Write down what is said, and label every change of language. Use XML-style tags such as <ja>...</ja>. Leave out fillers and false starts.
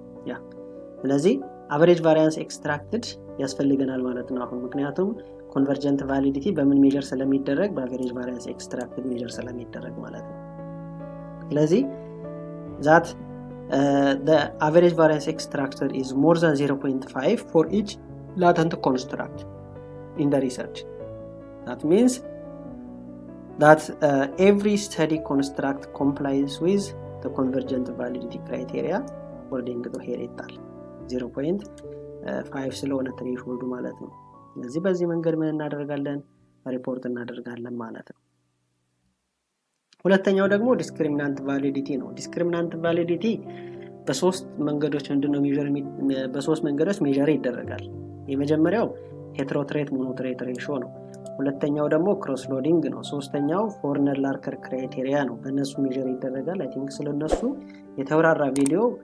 <am>ያ ስለዚህ average variance extracted ያስፈልገናል ማለት ነው። አሁን ምክንያቱም ኮንቨርጀንት ቫሊዲቲ በምን ሜጀር ስለሚደረግ በአቨሬጅ ቫሪያንስ ኤክስትራክትድ ሜጀር ስለሚደረግ ማለት ነው። ስለዚህ</am> <en>that the average variance extracted is more than 0.5 for each latent construct in the research. That means that every study construct complies with the convergent validity criteria according to here</en> <am>ይጣል 0.5 ስለሆነ ትሬሽሆልዱ ማለት ነው። ስለዚህ በዚህ መንገድ ምን እናደርጋለን? ሪፖርት እናደርጋለን ማለት ነው። ሁለተኛው ደግሞ ዲስክሪሚናንት ቫሊዲቲ ነው። ዲስክሪሚናንት ቫሊዲቲ በሶስት መንገዶች በሶስት መንገዶች ሜጀር ይደረጋል። የመጀመሪያው ሄትሮትሬት ሞኖትሬት ሬሽዮ ነው። ሁለተኛው ደግሞ ክሮስ ሎዲንግ ነው። ሶስተኛው ፎርነር ላርከር ክራይቴሪያ ነው። በእነሱ ሜጀር ይደረጋል። አይ ቲንክ ስለነሱ የተወራራ ቪዲዮ</am>